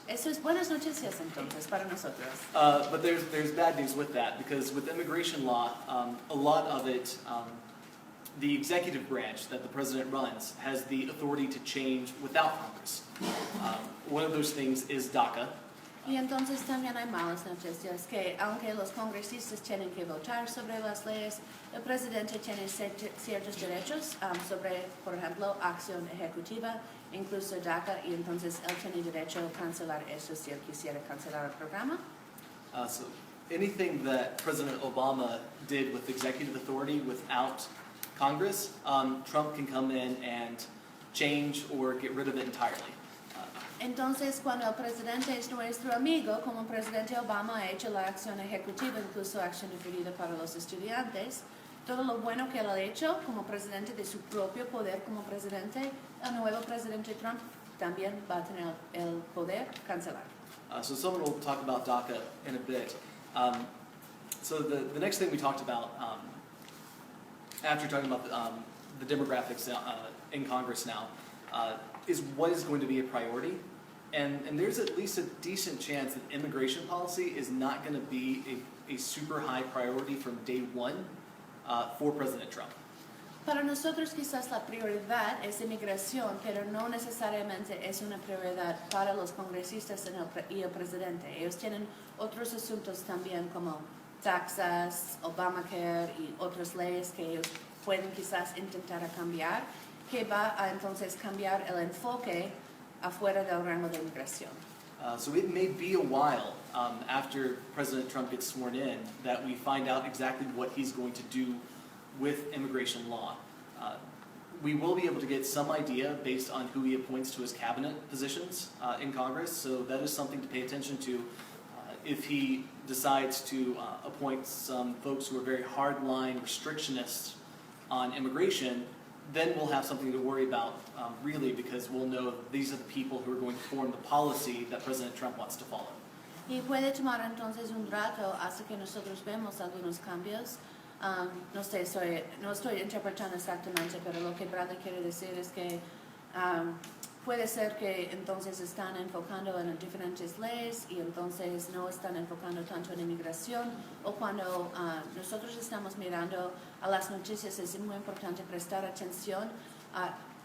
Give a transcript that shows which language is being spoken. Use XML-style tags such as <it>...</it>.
<es>Eso es buenas noticias entonces para nosotros.</es> <en>But there's bad news with that, because with immigration law, a lot of it, the executive branch that the president runs has the authority to change without Congress. One of those things is DACA.</en> <es>Y entonces también hay malas noticias, que aunque los congresistas tienen que votar sobre las leyes, el presidente tiene ciertos derechos sobre, por ejemplo, acción ejecutiva, incluso DACA, y entonces él tiene derecho a cancelar eso si él quisiera cancelar el programa.</es> <en>So anything that President Obama did with executive authority without Congress, Trump can come in and change or get rid of it entirely.</en> <es>Entonces, cuando el presidente es nuestro amigo, como el presidente Obama ha hecho la acción ejecutiva, incluso acción referida para los estudiantes, todo lo bueno que él ha hecho como presidente de su propio poder como presidente, el nuevo presidente Trump también va a tener el poder cancelar.</es> <en>So someone will talk about DACA in a bit. So the next thing we talked about, after talking about the demographics in Congress now, is what is going to be a priority. And there's at least a decent chance that immigration policy is not going to be a super high priority from day one for President Trump.</en> <es>Para nosotros quizás la prioridad es inmigración, pero no necesariamente es una prioridad para los congresistas y el presidente. Ellos tienen otros asuntos también como taxas, Obamacare y otras leyes que ellos pueden quizás intentar cambiar, que va a entonces cambiar el enfoque afuera del rango de inmigración.</es> <en>So it may be a while after President Trump gets sworn in that we find out exactly what he's going to do with immigration law. We will be able to get some idea based on who he appoints to his cabinet positions in Congress, so that is something to pay attention to. If he decides to appoint some folks who are very hardline restrictionists on immigration, then we'll have something to worry about, really, because we'll know these are the people who are going to form the policy that President Trump wants to follow.</en> <es>Y puede tomar entonces un rato hasta que nosotros vemos algunos cambios. No sé, no estoy interpretando exactamente, pero lo que Bradley quiere decir es que puede ser que entonces están enfocando en diferentes leyes y entonces no están enfocando tanto en inmigración, o cuando nosotros estamos mirando a las noticias es muy importante prestar atención a</es>